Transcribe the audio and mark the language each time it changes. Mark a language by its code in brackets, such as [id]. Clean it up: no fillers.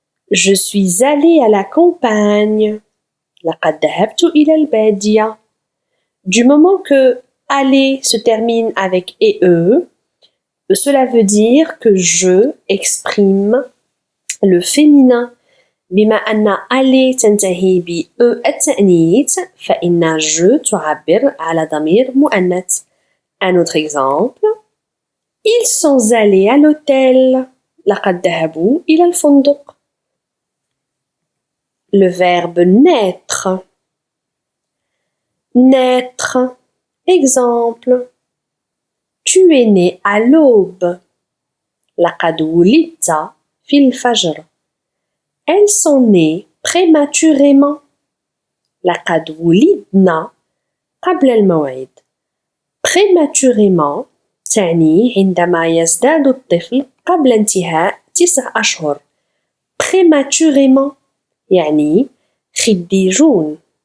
[fr] Je suis allé à la campagne. [ar] لقد ذهبت إلى البادية. [fr] Du moment que aller se termine avec e, cela veut dire que je exprime le féminin. [ar] بما أن aller تنتهي ب e التأنيث فإن je تعبر على ضمير مؤنث. [fr] Un autre exemple. Ils sont allés à l'hôtel. [ar] لقد ذهبوا إلى الفندق. [fr] Le verbe naître. Naître. Exemple. Tu es né à l'aube. [ar] لقد ولدت في الفجر. [fr] Elles sont nées prématurément. [ar] لقد ولدنا قبل الموعد. Prématurément تعني عندما يزداد الطفل قبل انتهاء 9 أشهر. Prématurément يعني خديجون.